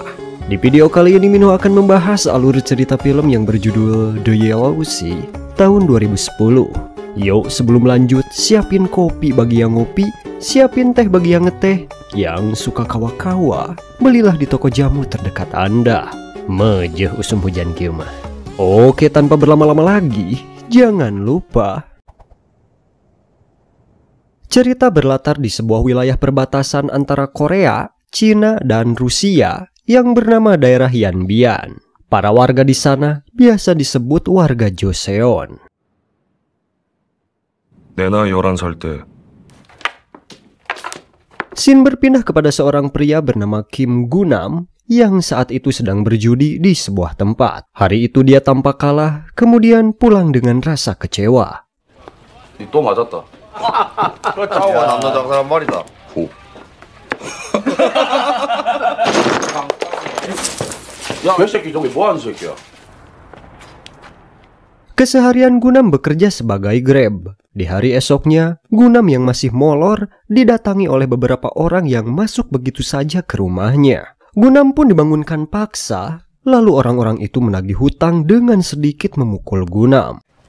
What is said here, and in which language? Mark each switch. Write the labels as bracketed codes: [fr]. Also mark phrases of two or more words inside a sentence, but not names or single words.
[id] Di video kali ini Minho akan membahas alur cerita film yang berjudul The Yellow Sea tahun 2010. Yuk sebelum lanjut, siapin kopi bagi yang ngopi, siapin teh bagi yang ngeteh. Yang suka kawa-kawa, belilah di toko jamu terdekat Anda. [su] Mejeh usum hujan kieu mah. [id] Oke, tanpa berlama-lama lagi, jangan lupa cerita berlatar di sebuah wilayah perbatasan antara Korea, Cina, dan Rusia yang bernama daerah Yanbian. Para warga di sana biasa disebut warga Joseon. [ko] 내 나이 11살 때 [id] Scene berpindah kepada seorang pria bernama Kim Gunam yang saat itu sedang berjudi di sebuah tempat. Hari itu dia tampak kalah, kemudian pulang dengan rasa kecewa. [ko] 또 맞았다. 그 짜오가 남자 장사란 말이다. 야, 개새끼 저기 뭐 하는 새끼야? [id] Keseharian Gunam bekerja sebagai Grab. Di hari esoknya, Gunam yang masih molor didatangi oleh beberapa orang yang masuk begitu saja ke rumahnya. Gunam pun dibangunkan paksa, lalu orang-orang itu menagih hutang dengan sedikit memukul Gunam.